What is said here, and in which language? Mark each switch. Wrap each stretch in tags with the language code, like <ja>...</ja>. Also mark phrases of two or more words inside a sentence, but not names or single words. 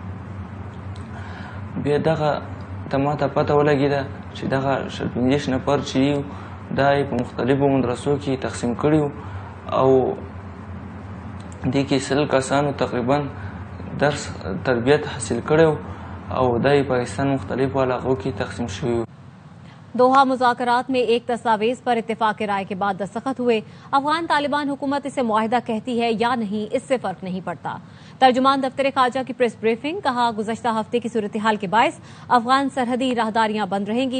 <ps>بیا دغه ته ماته پته ولګېده چې دغه 15 نفر چې یو دا یې په مختلفو مدرسو کې تقسیم کړي وو، او دې کې 100 کسانو تقریبا درس تربیت حاصل کړی وو، او دا یې پاکستان مختلفو علاقو کې تقسیم شوي وو.</ps> <ur>دوحہ مذاکرات میں ایک دستاویز پر اتفاق رائے کے بعد دستخط ہوئے. افغان طالبان حکومت اسے معاہدہ کہتی ہے یا نہیں، اس سے فرق نہیں پڑتا. ترجمان دفتر خارجہ کی</ur> <en>press briefing,</en> <ur>کہا گزشتہ ہفتے کی صورتحال کے باعث افغان سرحدی راہداریاں بند رہیں گی.</ur>